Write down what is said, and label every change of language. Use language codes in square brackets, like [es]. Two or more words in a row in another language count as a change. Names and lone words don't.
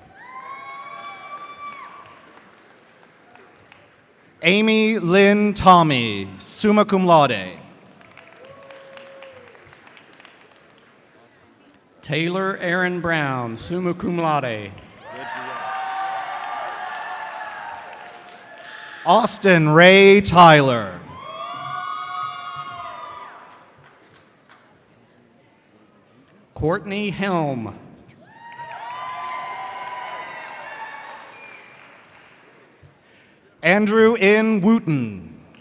[en] Amy Lynn Tommy, [la] summa cum laude. [en] Taylor Aaron Brown, [la] summa cum laude. [en] Austin Ray Tyler. Courtney Helm. Andrew N. Wooten.